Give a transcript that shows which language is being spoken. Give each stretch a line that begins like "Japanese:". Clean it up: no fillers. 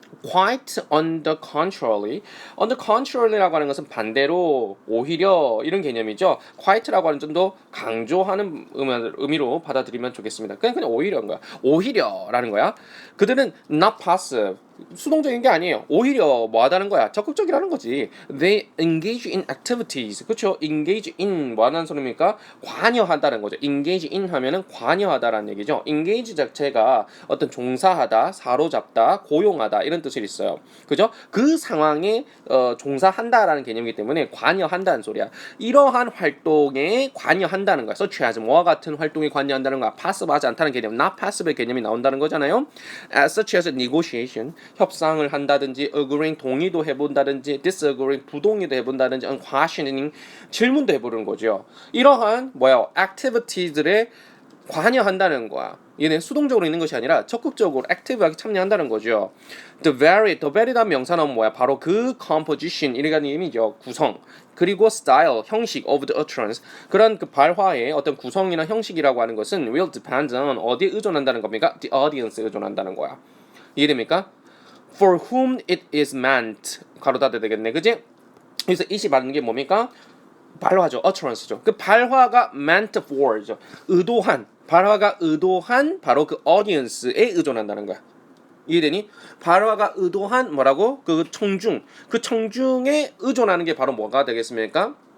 Korean: Quite on the contrary라고 하는 것은 반대로, 오히려 이런 개념이죠. quite라고 하는 좀 더 강조하는 의미로 받아들이면 좋겠습니다. 그냥 오히려인 거야. 오히려라는 거야. 그들은
English: not passive,
Korean: 수동적인 게 아니에요. 오히려 뭐 하다는 거야? 적극적이라는 거지.
English: They engage in activities.
Korean: 그렇죠? engage in 뭐 하는 소리입니까? 관여한다는 거죠. engage in 하면은 관여하다라는 얘기죠. engage 자체가 어떤 종사하다, 사로잡다, 고용하다 이런 뜻이 있어요. 그죠? 그 상황에 종사한다라는 개념이기 때문에 관여한다는 소리야. 이러한 활동에 관여한다는 거야. such as 뭐와 같은 활동에 관여한다는 거야. passive하지 않다는 개념, not passive의 개념이 나온다는 거잖아요. such as negotiation, 협상을 한다든지, agreeing, 동의도 해본다든지, disagreeing, 부동의도 해본다든지, questioning, 질문도 해보는 거죠. 이러한 activities들에 관여한다는 거야. 얘는 수동적으로 있는 것이 아니라 적극적으로 액티브하게 참여한다는 거죠. The very란 명사는 뭐야? 바로 그 composition, 이라는 의미죠. 구성. 그리고 style, 형식 of the utterance. 그런 그 발화의 어떤 구성이나 형식이라고 하는 것은
English: will depend on,
Korean: 어디에 의존한다는 겁니까? The audience에 의존한다는 거야. 이해됩니까?
English: for whom it is meant
Korean: 가로 닫아야 되겠네, 그지? 여기서 it이 받는 게 뭡니까? 발화죠, utterance죠. 그 발화가 meant for죠. 의도한, 발화가 의도한 바로 그 audience에 의존한다는 거야. 이해되니? 발화가 의도한 뭐라고? 그 청중, 그 청중에 의존하는 게 바로 뭐가 되겠습니까?